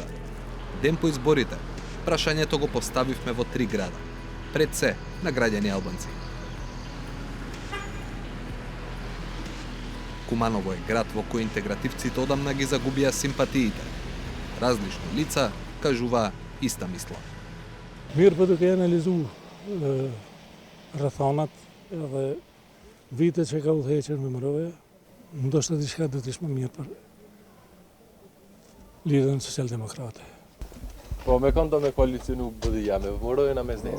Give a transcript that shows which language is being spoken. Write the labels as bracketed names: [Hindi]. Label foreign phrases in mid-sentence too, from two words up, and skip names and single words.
[Macedonian] Ден по изборите, прашањето го поставивме во 3 града, пред се на граѓани албанци. Куманово е град во кој интегративците одамна ги загубија симпатиите. Различни лица кажуваа иста мисла. [Albanian] Mirë për duke analizu rrethonat edhe vite që ka udhëhequr me MRO-ja, ndoshta diçka do të ishte më mirë për Lidhjen Social-Demokrate. Po me kënd do me koalicionu BDJ me MRO-jen a me SDS?